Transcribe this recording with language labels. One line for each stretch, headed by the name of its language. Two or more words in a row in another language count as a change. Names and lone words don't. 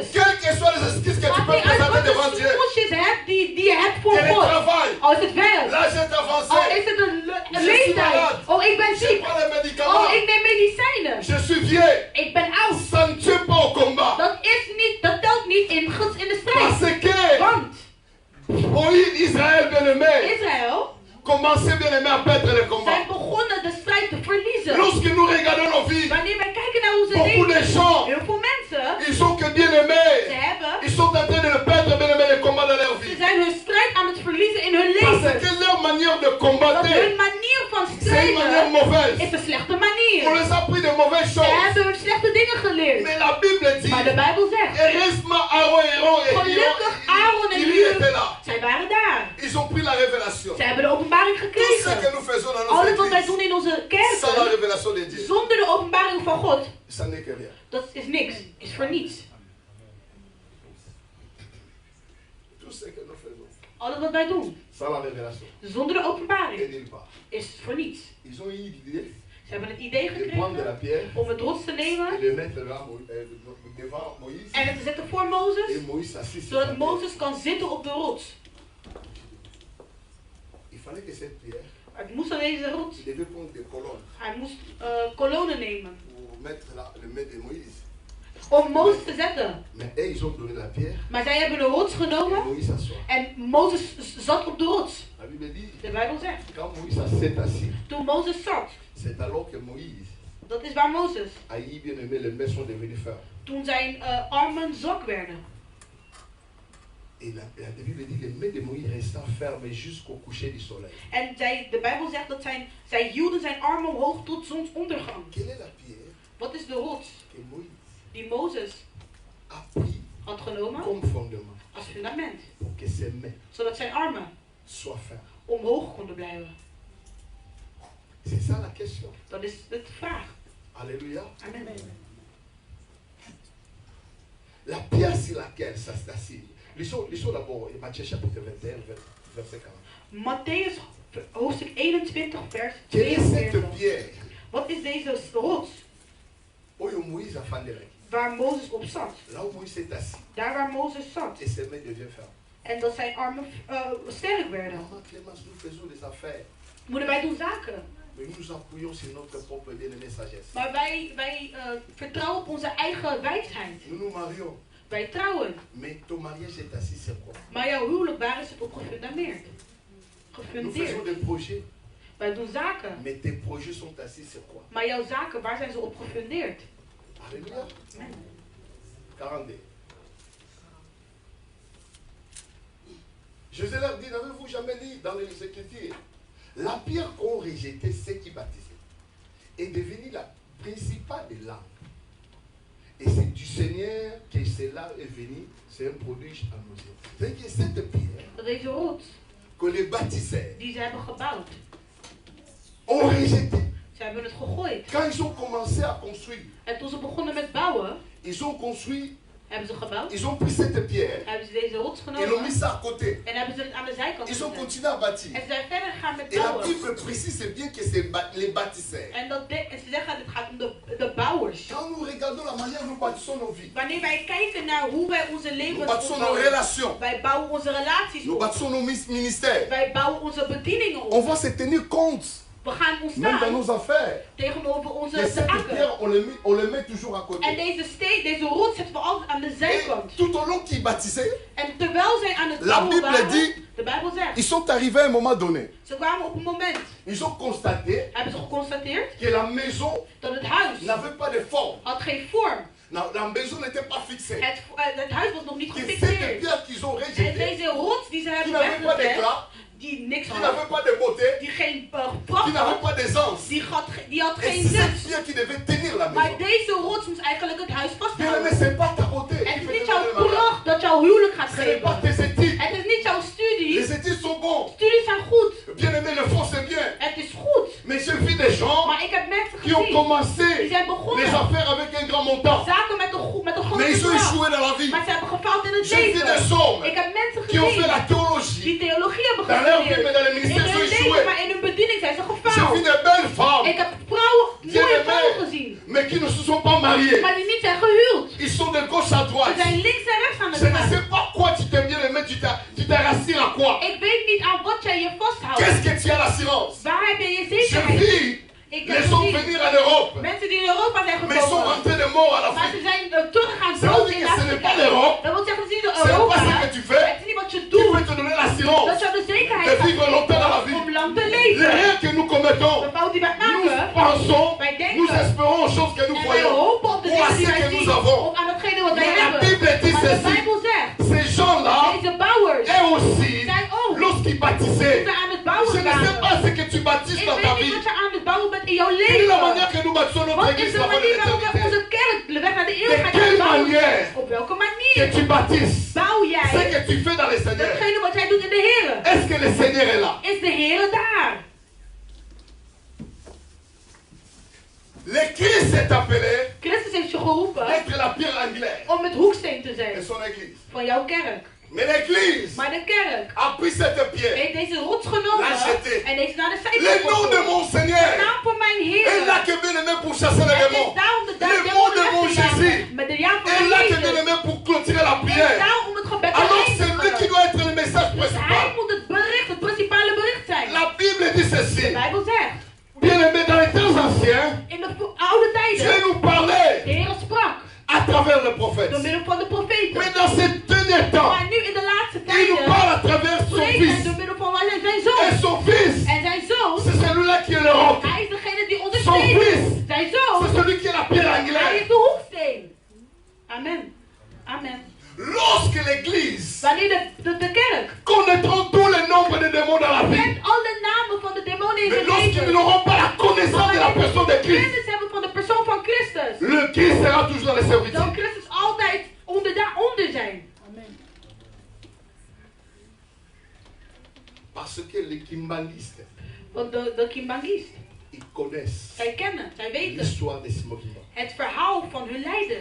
French: Quelles que soient les excuses que tu
Dutch: Maakt
French: peux
Dutch: niet uit
French: présenter
Dutch: wat
French: devant de Dieu,
Dutch: smoesjes hebt die je hebt voor
French: quel est le
Dutch: God.
French: travail,
Dutch: Al is het werk.
French: l'âge est
Dutch: Al
French: avancé,
Dutch: is het een
French: Je suis
Dutch: leeftijd.
French: malade.
Dutch: Oh, ik ben
French: je
Dutch: ziek.
French: prends les
Dutch: Oh,
French: médicaments,
Dutch: ik neem medicijnen.
French: je suis vieux,
Dutch: Ik ben oud.
French: ça ne tient pas au combat.
Dutch: Dat telt niet in de strijd.
French: Parce que
Dutch: Want
French: Moïse, Israël bien-aimé,
Dutch: Israël
French: commençait bien-aimé à perdre le combat.
Dutch: zijn begonnen de strijd te verliezen.
French: Lorsque nous regardons nos vies,
Dutch: Wanneer wij kijken naar onze
French: beaucoup de
Dutch: leven,
French: gens,
Dutch: heel veel mensen,
French: ils sont que bien-aimés.
Dutch: ze hebben,
French: Ils sont en train de le perdre bien-aimé le combat dans leur
Dutch: ze
French: vie.
Dutch: zijn hun strijd aan het verliezen in hun
French: Parce
Dutch: leven.
French: que leur manière de
Dutch: Want
French: combattre,
Dutch: hun manier van
French: c'est une manière
Dutch: strijden
French: mauvaise.
Dutch: is een slechte
French: On
Dutch: manier.
French: les a pris de mauvaises
Dutch: Ze
French: choses.
Dutch: hebben hun slechte dingen geleerd.
French: Mais la Bible dit,
Dutch: Maar de Bijbel zegt,
French: heureusement Aaron et Hur
Dutch: gelukkig Aaron en
French: ils étaient là.
Dutch: Hur, zij waren daar.
French: Ils ont pris la révélation.
Dutch: Zij hebben de openbaring
French: Tout ce que
Dutch: gekregen.
French: nous faisons dans nos
Dutch: Alles wat wij
French: églises,
Dutch: doen in onze
French: sans la
Dutch: kerken,
French: révélation de Dieu,
Dutch: zonder de openbaring van God,
French: ça n'est que rien.
Dutch: dat is niks. Is voor niets.
French: Tout ce que nous faisons,
Dutch: Alles wat wij doen,
French: sans la révélation,
Dutch: zonder de
French: est
Dutch: openbaring,
French: nulle part.
Dutch: is voor niets.
French: Ils ont eu l'idée
Dutch: Ze hebben het idee
French: de prendre de la
Dutch: gekregen
French: pierre
Dutch: om het rots te
French: et
Dutch: nemen
French: de mettre là, devant Moïse.
Dutch: en het te zetten voor
French: Et
Dutch: Mozes,
French: Moïse s'assit sur la
Dutch: zodat
French: pierre.
Dutch: Mozes kan zitten op de rots.
French: Il fallait que cette pierre,
Dutch: Maar het moest aan deze rots.
French: il devait prendre des colonnes
Dutch: Hij moest kolonnen nemen
French: pour mettre le maître de Moïse.
Dutch: om Mozes te zetten.
French: Mais eux, ils ont donné la pierre
Dutch: Maar zij hebben de rots
French: et
Dutch: genomen
French: Moïse s'assoit.
Dutch: en Mozes zat op de rots.
French: La Bible dit,
Dutch: De Bijbel zegt.
French: quand Moïse s'est assis,
Dutch: Toen Mozes zat,
French: c'est alors que Moïse
Dutch: dat is waar Mozes.
French: a eu bien aimé, les mains sont devenues fermes.
Dutch: Toen zijn armen zwak werden.
French: Et la Bible dit que les mains de Moïse restèrent fermes jusqu'au coucher du soleil.
Dutch: En de Bijbel zegt dat zij hielden zijn armen omhoog tot zonsondergang.
French: Quelle est la pierre
Dutch: Wat is de rots
French: que Moïse
Dutch: die Mozes
French: a pris
Dutch: had genomen
French: comme fondement
Dutch: als fundament?
French: pour que ses mains
Dutch: Zodat zijn armen
French: soient fermes?
Dutch: omhoog konden blijven.
French: C'est ça la question.
Dutch: Dat is de vraag.
French: Alléluia.
Dutch: Amen.
French: La pierre sur laquelle ça s'est assis. Lisons d'abord Matthieu chapitre 21, verset 40.
Dutch: Matthäus hoofdstuk 21 vers
French: Quelle est cette
Dutch: 42.
French: pierre
Dutch: Wat is deze rots
French: où Moïse a fondé?
Dutch: waar Mozes op zat?
French: Là où Moïse est assis
Dutch: Daar waar Mozes zat.
French: et ses mains deviennent fermes.
Dutch: En dat zijn armen sterk werden.
French: Maman Clémence, nous faisons des affaires.
Dutch: Moeten wij doen zaken.
French: Mais nous nous appuyons sur notre propre bien-aimée sagesse.
Dutch: Maar wij vertrouwen op onze eigen wijsheid.
French: Nous nous marions.
Dutch: Wij trouwen.
French: Mais ton mariage est assis sur quoi?
Dutch: Maar jouw huwelijk, waar is het op gefundameerd?
French: Nous faisons des projets.
Dutch: Wij doen zaken.
French: Mais tes projets sont assis sur quoi?
Dutch: Maar jouw zaken, waar zijn ze op gefundeerd?
French: Alléluia.
Dutch: Amen.
French: 42. Jésus leur dit, n'avez-vous jamais lu dans les Écritures? La pierre qu'ont rejetée ceux qui baptisaient est devenue la principale des langues. Et c'est du Seigneur que cela est venu, c'est un prodige à nos yeux. C'est-à-dire que cette pierre
Dutch: Deze rots
French: que les baptiseurs
Dutch: die ze hebben gebouwd,
French: ont rejetée.
Dutch: ze hebben het gegooid.
French: Quand ils ont commencé à construire,
Dutch: En toen ze begonnen met bouwen,
French: ils ont construit,
Dutch: hebben ze gebouwd.
French: ils ont pris cette pierre,
Dutch: Hebben ze deze rots
French: ils l'ont
Dutch: genomen
French: mis ça à côté.
Dutch: en hebben ze het aan de zijkant
French: Ils ont
Dutch: gezet.
French: continué à bâtir.
Dutch: En ze zijn verder gegaan met
French: Et la
Dutch: bouwen.
French: Bible précise bien que c'est les bâtisseurs.
Dutch: En ze zeggen het gaat om de bouwers.
French: Quand nous regardons la manière dont nous bâtissons nos vies,
Dutch: Wanneer wij kijken naar hoe wij onze
French: nous
Dutch: levens
French: bâtissons nos
Dutch: opbouwen,
French: relations,
Dutch: wij bouwen onze relaties
French: nous
Dutch: op.
French: bâtissons nos ministères,
Dutch: Wij bouwen onze bedieningen
French: on
Dutch: op.
French: va se tenir compte,
Dutch: We gaan ons
French: même dans
Dutch: staan
French: nos affaires,
Dutch: tegenover onze
French: que cette
Dutch: zaken.
French: pierre, on le met toujours à
Dutch: En
French: côté.
Dutch: deze rots zetten we altijd aan de
French: Et
Dutch: zijkant.
French: tout au long qu'ils bâtissaient,
Dutch: En terwijl zij aan het
French: La
Dutch: bouwen
French: Bible
Dutch: waren,
French: dit-
Dutch: de Bijbel zegt,
French: ils sont arrivés à un moment donné.
Dutch: ze kwamen op een moment,
French: Ils ont constaté
Dutch: hebben ze geconstateerd,
French: que la maison
Dutch: dat het huis
French: n'avait pas de forme.
Dutch: had geen vorm.
French: Non, la maison n'était pas fixée.
Dutch: Het huis was nog niet
French: Que cette
Dutch: gefixeerd.
French: pierre qu'ils ont
Dutch: En
French: rejetée,
Dutch: deze rots die ze
French: qui
Dutch: hebben
French: n'avait pas
Dutch: weggezet,
French: d'éclat,
Dutch: die niks
French: qui
Dutch: had,
French: n'avait pas de beauté,
Dutch: die geen
French: qui
Dutch: pracht
French: n'avait
Dutch: had,
French: pas d'aisance.
Dutch: die had
French: Et
Dutch: geen
French: c'est cette
Dutch: nut.
French: pierre qui devait tenir la
Dutch: Maar
French: maison.
Dutch: deze rots moest eigenlijk het huis
French: Bien aimé,
Dutch: vasthouden.
French: c'est pas ta beauté.
Dutch: Het
French: qui
Dutch: is
French: fait
Dutch: niet
French: te
Dutch: jouw
French: donner le mariage.
Dutch: pracht dat jouw huwelijk gaat
French: Ce n'est pas
Dutch: geven.
French: tes études.
Dutch: Het is niet jouw studie.
French: Les études sont bons.
Dutch: Studies zijn goed.
French: Bien aimé, le fond c'est bien.
Dutch: Het is goed.
French: Mais j'ai vu des gens
Dutch: Maar ik heb mensen
French: qui ont
Dutch: gezien.
French: commencé
Dutch: Die zijn
French: les
Dutch: begonnen.
French: affaires avec un grand montant.
Dutch: Zaken met een
French: Mais
Dutch: grote
French: ils ont
Dutch: bedrag.
French: échoué dans la vie.
Dutch: Maar ze hebben gefaald in het
French: J'ai vu des
Dutch: leven.
French: hommes
Dutch: Ik heb mensen
French: qui ont fait
Dutch: gezien
French: la théologie.
Dutch: die theologie hebben
French: Dans leur vie, mais
Dutch: gestudeerd.
French: dans le
Dutch: In
French: ministère, ils ont
Dutch: hun
French: échoué.
Dutch: leven, maar in hun bediening zijn ze
French: J'ai vu
Dutch: gefaald.
French: des belles femmes,
Dutch: Ik heb vrouwen,
French: Bien
Dutch: mooie
French: aimé.
Dutch: vrouwen gezien.
French: mais qui ne se sont pas mariées.
Dutch: Maar die niet zijn gehuwd.
French: Ils sont de gauche à
Dutch: Ze
French: droite.
Dutch: zijn links en rechts aan
French: Je
Dutch: het
French: ne
Dutch: gaan.
French: sais pas quoi tu t'aimes bien aimé, tu t'es rassir à quoi?
Dutch: Ik weet niet aan wat jij je vasthoudt.
French: Qu'est-ce que tu as l'assurance?
Dutch: Waar heb je je
French: Je
Dutch: zekerheid?
French: vis
Dutch: Ik
French: les
Dutch: heb
French: hommes
Dutch: gezien
French: venir en Europe,
Dutch: mensen die in Europa zijn
French: mais ils sont
Dutch: gekomen.
French: rentrés de mort à
Dutch: Maar
French: l'Afrique.
Dutch: ze zijn teruggegaan
French: Ça veut
Dutch: dood
French: dire
Dutch: in
French: que ce n'est pas
Dutch: Afrika.
French: l'Europe,
Dutch: Dat wil zeggen, het is niet
French: ce n'est
Dutch: Europa.
French: pas ce que tu fais
Dutch: Het is niet wat je
French: qui
Dutch: doet.
French: peut te donner l'assurance
Dutch: Dat jou de zekerheid
French: de
Dutch: gaat
French: vivre longtemps dans la
Dutch: geven om
French: vie.
Dutch: lang te
French: Les
Dutch: leven.
French: rêves que nous commettons,
Dutch: De fout die wij
French: nous
Dutch: maken.
French: pensons,
Dutch: Wij denken.
French: nous espérons aux choses que nous
Dutch: En wij
French: voyons,
Dutch: hopen op de
French: ou à
Dutch: dingen
French: ce
Dutch: die wij
French: que nous
Dutch: zien.
French: avons.
Dutch: Of aan hetgene wat wij
French: Mais la
Dutch: hebben.
French: Bible dit
Dutch: Maar de
French: ceci,
Dutch: Bijbel zegt.
French: ces gens-là,
Dutch: Deze bouwers.
French: eux aussi,
Dutch: Zij ook.
French: lorsqu'ils bâtissaient,
Dutch: Toen ze aan het
French: je
Dutch: bouwen
French: ne sais
Dutch: waren.
French: pas ce que tu bâtisses
Dutch: Ik
French: dans ta
Dutch: weet niet
French: vie.
Dutch: wat je aan het bouwen bent in jouw
French: Quelle est la
Dutch: leven.
French: manière que nous bâtissons notre
Dutch: Wat is
French: église
Dutch: de
French: la voie de
Dutch: manier waarop we
French: l'éternité?
Dutch: onze kerk de weg naar de
French: De
Dutch: eeuwigheid
French: quelle
Dutch: gaan bouwen?
French: manière
Dutch: Op welke
French: que
Dutch: manier
French: tu bâtisses
Dutch: bouw
French: ce
Dutch: jij
French: que tu fais dans le Seigneur?
Dutch: datgene wat jij doet in de Heer?
French: Est-ce que le Seigneur est là?
Dutch: Is de Heer daar?
French: Le Christ est appelé
Dutch: Christus heeft je geroepen
French: d'être la pierre angulaire
Dutch: om het hoeksteen te
French: de
Dutch: zijn
French: son église.
Dutch: van jouw kerk.
French: Mais l'église
Dutch: Maar de kerk
French: a pris cette pierre.
Dutch: heeft deze rots genomen
French: L'a jeté.
Dutch: en heeft naar de
French: Le
Dutch: zijkant
French: nom de
Dutch: gegooid.
French: mon
Dutch: De
French: Seigneur
Dutch: naam van mijn Heer.
French: est là que bien aimé pour chasser les
Dutch: Het is
French: démons.
Dutch: daarom de
French: Le
Dutch: duivel
French: nom de
Dutch: weg
French: mon
Dutch: te jagen.
French: Jésus
Dutch: Met de naam van
French: est
Dutch: mijn
French: là que bien
Dutch: Jezus.
French: aimé pour clôturer la
Dutch: Het is
French: prière.
Dutch: daarom om het gebed te
French: Alors c'est lui qui
Dutch: eindigen.
French: doit être le message
Dutch: Dus hij
French: principal.
Dutch: moet het bericht, het principale bericht zijn.
French: La Bible dit
Dutch: De
French: ceci.
Dutch: Bijbel zegt,
French: Bien aimé, dans les temps anciens,
Dutch: in de oude
French: Dieu
Dutch: tijden,
French: nous parlait
Dutch: de Heer sprak
French: à travers le prophète.
Dutch: door middel van de profeten.
French: Mais dans ces derniers temps,
Dutch: Maar nu in de laatste
French: il nous
Dutch: tijden
French: parle à travers son
Dutch: spreekt hij
French: fils.
Dutch: door middel van zijn
French: Et
Dutch: zoon.
French: son fils,
Dutch: En zijn zoon,
French: c'est celui-là qui est le roc.
Dutch: hij is degene die
French: Son
Dutch: ondersteunt.
French: fils,
Dutch: Zijn
French: c'est
Dutch: zoon,
French: celui qui est la pierre
Dutch: hij
French: angulaire.
Dutch: is de hoeksteen.
French: Amen. Amen. Lorsque l'église
Dutch: Wanneer de kerk
French: connaîtront tous les nombres de démons dans la vie,
Dutch: kent alle namen van de demonen in
French: mais
Dutch: zijn
French: lorsqu'ils
Dutch: leven.
French: n'auront pas la connaissance de la personne de Christ,
Dutch: Kennis hebben van de persoon van Christus.
French: le Christ sera toujours dans les
Dutch: Dan
French: servitudes.
Dutch: Christus altijd daaronder zijn.
French: Amen. Parce que les kimbangistes,
Dutch: Want de Kimbangist,
French: ils connaissent
Dutch: zij kennen, zij weten
French: l'histoire de Simon Kimba.
Dutch: het verhaal van hun leider.